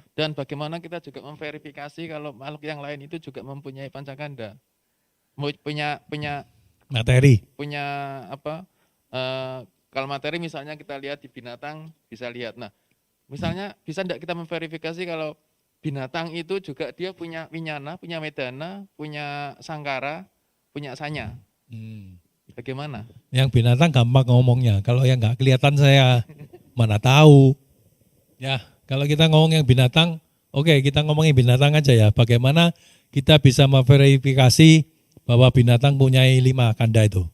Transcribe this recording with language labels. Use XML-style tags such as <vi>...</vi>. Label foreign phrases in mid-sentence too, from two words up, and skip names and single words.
<id>Dan bagaimana kita juga memverifikasi kalau makhluk yang lain itu juga mempunyai pancakanda? Punya Materi. apa? Kalau materi misalnya kita lihat di binatang bisa lihat. Nah, misalnya bisa tidak kita memverifikasi kalau binatang itu juga dia punya winyana, punya medana, punya sangkara, punya sanya. Bagaimana? Yang binatang gampang ngomongnya. Kalau yang nggak kelihatan saya mana tahu. Ya, kalau kita ngomong yang binatang, oke, kita ngomongin binatang aja ya. Bagaimana kita bisa memverifikasi bahwa binatang punya 5 kanda itu?</id>